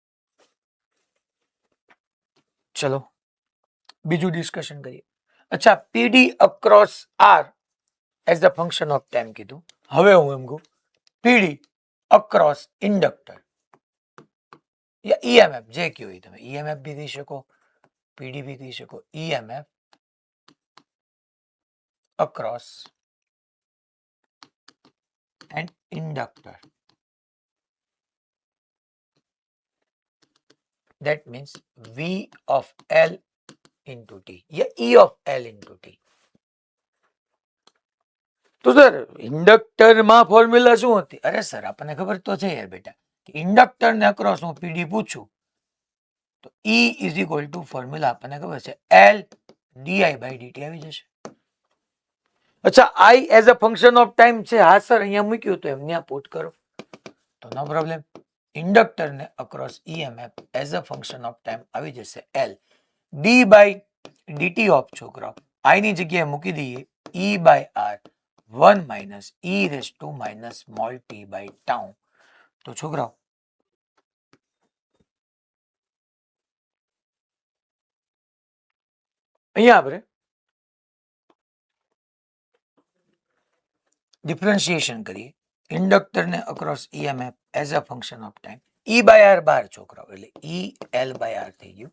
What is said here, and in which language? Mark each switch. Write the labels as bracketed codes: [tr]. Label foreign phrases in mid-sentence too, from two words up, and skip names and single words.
[gu] ચલો બીજું ડિસ્કશન કરીએ. [en] અચ્છા, PD across R as the function of time કીધું. [gu] હવે હું એમ કહું [en] PD across inductor [gu] યા ઈએમએફ જે કહ્યું તમે ઈએમએફ બી કહી શકો, પીડી બી કહી શકો. [en] ઈએમએફ across an inductor, that means V of L into T या E of L into T. [gu] તો સર ઇન્ડક્ટર માં ફોર્મ્યુલા શું હતી? અરે સર આપણને ખબર તો છે યાર બેટા કે ઇન્ડક્ટર ને અક્રોસ હું પીડી પૂછું તો [en] E is equal to [gu] ફોર્મ્યુલા આપણને ખબર છે [en] L di by dt [gu] આવી જશે. અચ્છા, [en] I as a function of time છે. [gu] હા સર, અહીંયા મૂક્યું તો એમને પુટ કરો તો [en] no problem. [gu] ઇન્ડક્ટર ને અક્રોસ [en] EMF as a function of time [gu] આવી જશે [en] L d by dt [gu] ઓફ છોકરાઓ I ની જગ્યાએ મૂકી દઈએ [en] E by R 1 minus e raised to minus small t by tau. [gu] તો છોકરાઓ અહીંયા આપણે ડિફરન્શિએશન કરીએ. ઇન્ડક્ટર ને અક્રોસ [en] EMF as a function of time E by R [gu] બાર છોકરાઓ એટલે [en] E L by R [gu] થઈ ગયું.